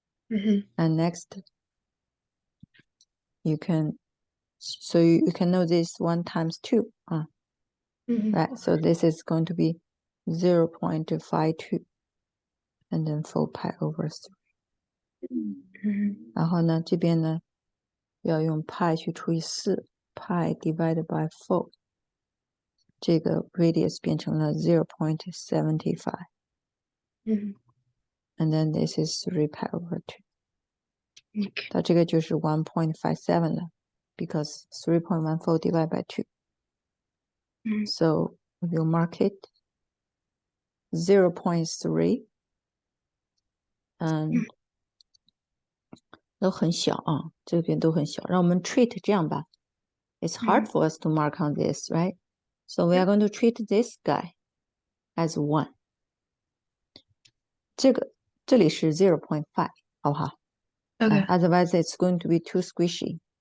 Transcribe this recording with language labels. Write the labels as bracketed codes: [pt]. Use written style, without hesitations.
[en] And next, you can know this 1 times 2. Right, so this is going to be 0.52, and then 4 pi over 3. [zh] 然后呢，这边呢要用 pi 去除以4 ， [en] pi divided by 4， [zh] 这个 radius 变成了 0.75. [en] And then this is 3 pi over 2. [zh] 它这个就是 1.57 了 [en] because 3.14 divided by 2. So we'll mark it 0.3. [zh] And 都很小啊，这边都很小。让我们 treat 这样吧。 [en] It's hard for us to mark on this, right? So we are going to treat this guy as 1. [zh] 这里是 0.5, 好不好？ [en] Okay. Otherwise, it's going to be too squishy.